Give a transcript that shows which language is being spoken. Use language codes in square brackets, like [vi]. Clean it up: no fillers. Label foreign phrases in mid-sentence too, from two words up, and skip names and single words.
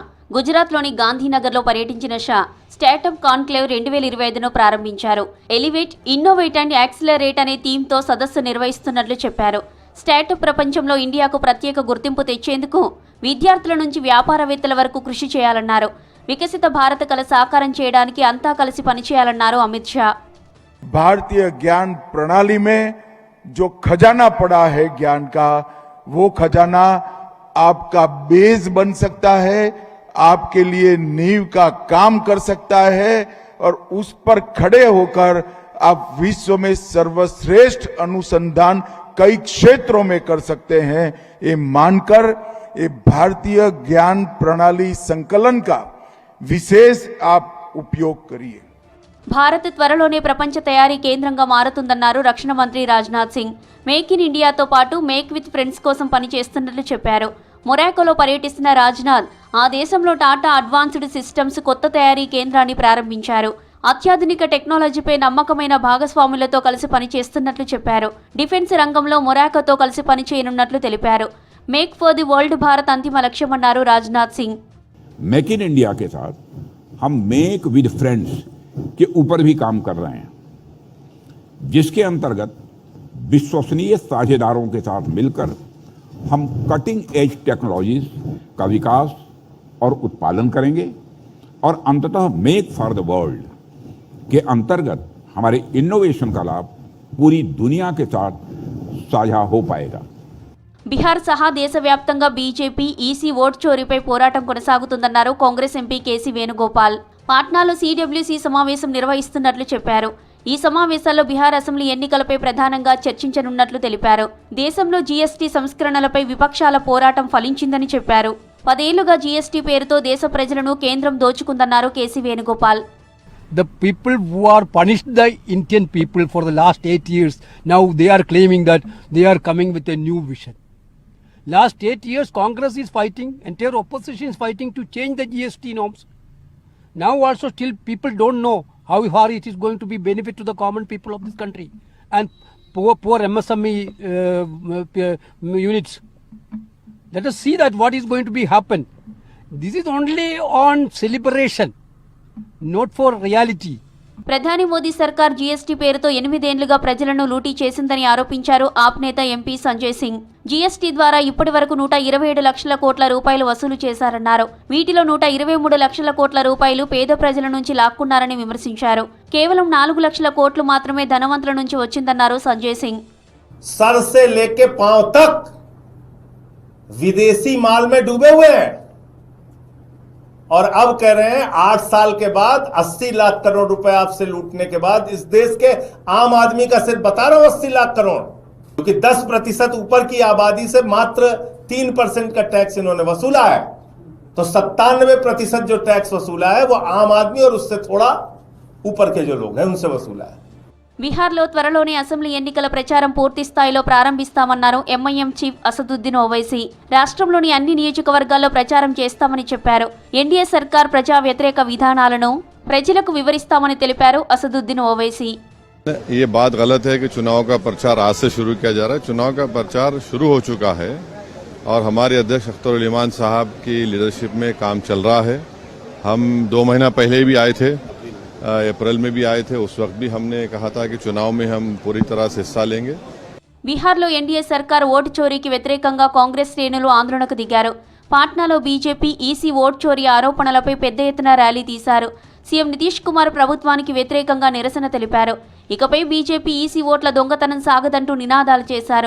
[te] గుజరాత్లోని గాంధీనగర్లో పర్యటించిన షా స్టార్టప్ కాన్క్లేవ్ 2025ను ప్రారంభించారు. ఎలివేట్, ఇన్నోవేట్ అండ్ యాక్సిలరేట్ అనే థీమ్తో సదస్సు నిర్వహిస్తున్నట్లు చెప్పారు. స్టార్టప్ ప్రపంచంలో ఇండియాకు ప్రత్యేక గుర్తింపు తెచ్చేందుకు విద్యార్థుల నుంచి వ్యాపారవేత్తల వరకు కృషి చేయాలన్నారు. వికసిత భారత కల సాకారం చేయడానికి అంతా కలిసి పనిచేయాలన్నారు అమిత్ షా. [hi] भारतीय ज्ञान प्रणाली में जो खजाना पड़ा है ज्ञान का, वो खजाना आपका बेस बन सकता है, आपके लिए नींव का काम कर सकता है और उस पर खड़े होकर आप विश्व में सर्वश्रेष्ठ अनुसंधान कई क्षेत्रों में कर सकते हैं. ये मानकर ये भारतीय ज्ञान प्रणाली संकलन का विशेष आप उपयोग करिए. [te] భారత్ త్వరలోనే ప్రపంచ తయారీ కేంద్రంగా మారుతుందన్నారు రక్షణ మంత్రి రాజ్నాథ్ సింగ్. మేక్ ఇన్ ఇండియాతో పాటు మేక్ విత్ ఫ్రెండ్స్ కోసం పనిచేస్తున్నట్లు చెప్పారు. మొరాకోలో పర్యటిస్తున్న రాజ్నాథ్ ఆ దేశంలో టాటా అడ్వాన్స్డ్ సిస్టమ్స్ కొత్త తయారీ కేంద్రాన్ని ప్రారంభించారు. అత్యాధునిక టెక్నాలజీపై నమ్మకమైన భాగస్వాములతో కలిసి పనిచేస్తున్నట్లు చెప్పారు. డిఫెన్స్ రంగంలో మొరాకోతో కలిసి పనిచేయనున్నట్లు తెలిపారు. మేక్ ఫర్ ది వరల్డ్ భారత్ అంతిమ లక్ష్యమన్నారు రాజ్నాథ్ సింగ్. [hi] मेक इन इंडिया के साथ हम मेक विद फ्रेंड्स के ऊपर भी काम कर रहे हैं, जिसके अंतर्गत विश्वसनीय साझेदारों के साथ मिलकर हम [en] cutting edge technologies [hi] का विकास और उत्पादन करेंगे और अंततः मेक फॉर द वर्ल्ड के अंतर्गत हमारे इनोवेशन का लाभ पूरी दुनिया के साथ साझा हो पाएगा. [te] బీహార్ సహా దేశవ్యాప్తంగా బీజేపీ ఈసీ ఓట్ చోరీపై పోరాటం కొనసాగుతుందన్నారు కాంగ్రెస్ ఎంపీ కేసీ వేణుగోపాల్. పాట్నాలో సీడబ్ల్యూసీ సమావేశం నిర్వహిస్తున్నట్లు చెప్పారు. ఈ సమావేశాల్లో బీహార్ అసెంబ్లీ ఎన్నికలపై ప్రధానంగా చర్చించనున్నట్లు తెలిపారు. దేశంలో జీఎస్టీ సంస్కరణలపై విపక్షాల పోరాటం ఫలించిందని చెప్పారు. 10 ఏళ్లుగా జీఎస్టీ పేరుతో దేశ ప్రజలను కేంద్రం దోచుకుందన్నారు కేసీ వేణుగోపాల్. [en] The people who are punished the Indian people for the last 8 years, now they are claiming that they are coming with a new vision. Last 8 years, Congress is fighting, entire opposition is fighting to change the GST norms. Now also still people don't know how far it is going to be benefit to the common people of this country and poor MSME units. Let us see that what is going to be happen. This is only on celebration, not for reality. [te] ప్రధాని మోదీ సర్కార్ జీఎస్టీ పేరుతో 8 ఏళ్లుగా ప్రజలను లూటీ చేసిందని ఆరోపించారు ఆప్ నేత ఎంపీ సంజయ్ సింగ్. జీఎస్టీ ద్వారా ఇప్పటి వరకు 127 లక్షల కోట్ల రూపాయలు వసూలు చేశారన్నారు. వీటిలో 123 లక్షల కోట్ల రూపాయలు పేద ప్రజల నుంచి లాక్కున్నారని విమర్శించారు. కేవలం 4 లక్షల కోట్లు మాత్రమే ధనవంతుల నుంచి వచ్చిందన్నారు సంజయ్ సింగ్. [hi] सर से लेके पांव तक विदेशी माल में डूबे हुए हैं और अब कह रहे हैं 8 साल के बाद 80 लाख करोड़ रुपए आपसे लूटने के बाद इस देश के आम आदमी का सिर्फ बता रहा हूं 80 लाख करोड़, क्योंकि 10% ऊपर की आबादी से मात्र 3% का टैक्स इन्होंने वसूला है. तो 97% जो टैक्स वसूला है वो आम आदमी और उससे थोड़ा ऊपर के जो लोग हैं उनसे वसूला है. [te] బీహార్లో త్వరలోనే అసెంబ్లీ ఎన్నికల ప్రచారం పూర్తి స్థాయిలో ప్రారంభిస్తామన్నారు ఎంఐఎం చీఫ్ అసదుద్దీన్ ఓవైసీ. రాష్ట్రంలోని అన్ని నియోజకవర్గాల్లో ప్రచారం చేస్తామని చెప్పారు. ఎన్డీఏ సర్కార్ ప్రజా వ్యతిరేక విధానాలను ప్రజలకు వివరిస్తామని తెలిపారు అసదుద్దీన్ ఓవైసీ. [hi] ये बात गलत है कि चुनाव का प्रचार आज से शुरू किया जा रहा है. चुनाव का प्रचार शुरू हो चुका है और हमारे अध्यक्ष अख्तर उल ईमान साहब की लीडरशिप में काम चल रहा है. हम 2 महीना पहले भी आए थे, अप्रैल में भी आए थे. उस वक्त भी हमने कहा था कि चुनाव में हम पूरी तरह से हिस्सा लेंगे. [te] బీహార్లో ఎన్డీఏ సర్కార్ ఓటు చోరీకి వ్యతిరేకంగా కాంగ్రెస్ శ్రేణులు ఆందోళనకు దిగారు. పాట్నాలో బీజేపీ ఈసీ ఓటు చోరీ ఆరోపణలపై పెద్ద ఎత్తున ర్యాలీ తీశారు. సీఎం నితీష్ కుమార్ ప్రభుత్వానికి వ్యతిరేకంగా నిరసన తెలిపారు. ఇకపై బీజేపీ ఈసీ ఓట్ల దొంగతనం సాగదంటూ నినాదాలు చేశారు.